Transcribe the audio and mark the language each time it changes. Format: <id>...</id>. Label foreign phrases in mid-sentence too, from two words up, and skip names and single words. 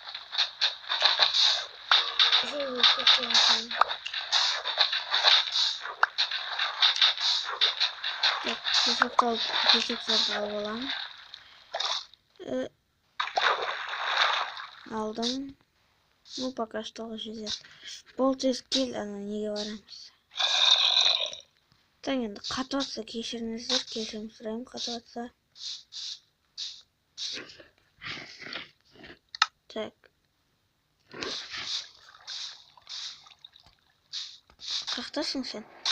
<kk>Песок алып аламын. Алдым.</kk> <ru>Ну, пока что жетеді.</ru> <kk>Бол тез кел, ана неге барамыз. Так, енді қатып атса кешіріңіздер, кешірім сұраймын қатып атса. Так. Қақтасың сен?</kk>